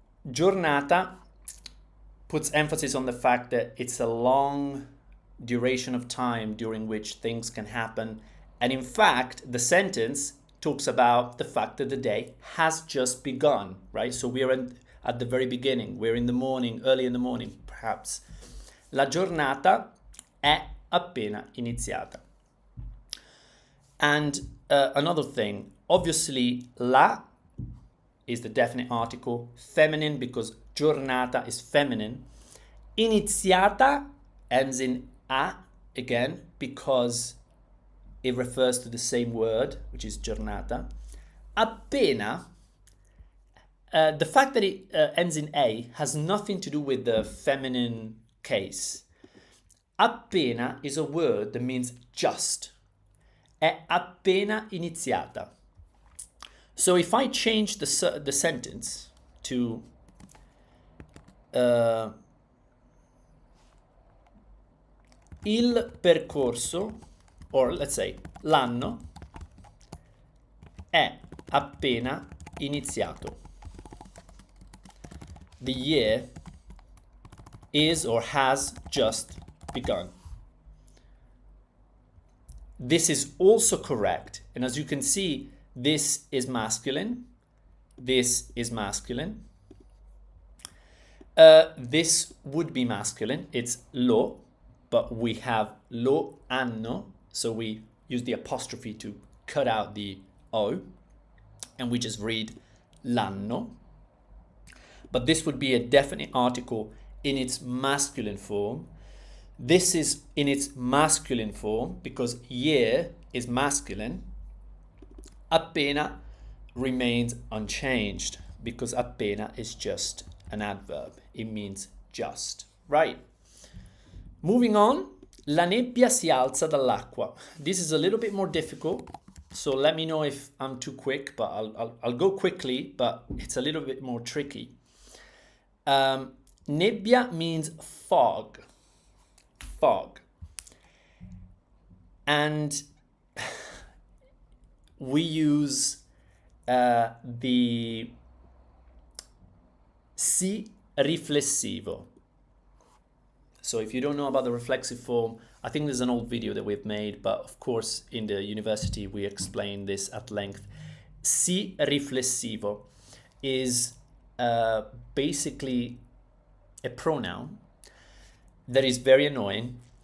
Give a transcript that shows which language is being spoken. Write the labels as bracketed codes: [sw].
[en] Giornata puts emphasis on the fact that it's a long duration of time during which things can happen. And in fact, the sentence talks about the fact that the day has just begun, right? So we're at the very beginning. We're in the morning, early in the morning, perhaps. [it] La giornata è appena iniziata. [en] And another thing, obviously, la is the definite article, feminine because giornata is feminine. Iniziata ends in a again because it refers to the same word, which is giornata. Appena, the fact that it ends in a has nothing to do with the feminine case. Appena is a word that means just. [it] È appena iniziata. [en] So if I change the sentence to [it] il percorso, [en] or let's say [it] l'anno è appena iniziato. [en] the year is or has just begun. This is also correct. And as you can see, this is masculine. This is masculine. This would be masculine. It's lo, but we have lo anno. So we use the apostrophe to cut out the o. And we just read l'anno. But this would be a definite article in its masculine form. This is in its masculine form because year is masculine. Appena remains unchanged because appena is just an adverb. It means just. Right. Moving on. [it] La nebbia si alza dall'acqua. [en] This is a little bit more difficult. So let me know if I'm too quick, but I'll go quickly, but it's a little bit more tricky. Nebbia means fog. Fog. And we use the si riflessivo. So if you don't know about the reflexive form, I think there's an old video that we've made, but of course in the university we explain this at length. Si riflessivo is basically a pronoun that is very annoying.